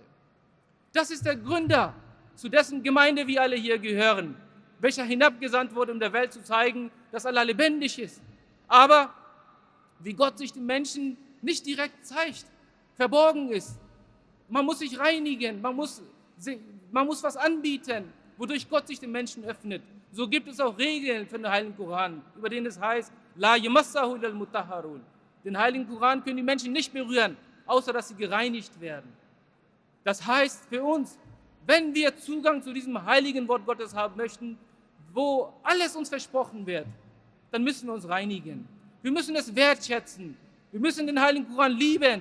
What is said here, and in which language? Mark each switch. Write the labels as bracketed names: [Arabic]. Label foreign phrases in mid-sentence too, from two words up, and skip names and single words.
[German] Das ist der Gründer, zu dessen Gemeinde wir alle hier gehören, welcher hinabgesandt wurde, um der Welt zu zeigen, dass Allah lebendig ist. Aber wie Gott sich den Menschen nicht direkt zeigt, verborgen ist. Man muss sich reinigen, man muss was anbieten, wodurch Gott sich den Menschen öffnet. So gibt es auch Regeln für den Heiligen Koran, über den es heißt, [Arabic] لا يمسه إلا المطهرون. [German] Den Heiligen Koran können die Menschen nicht berühren, außer dass sie gereinigt werden. Das heißt für uns, wenn wir Zugang zu diesem heiligen Wort Gottes haben möchten, wo alles uns versprochen wird, dann müssen wir uns reinigen. Wir müssen es wertschätzen. Wir müssen den Heiligen Koran lieben.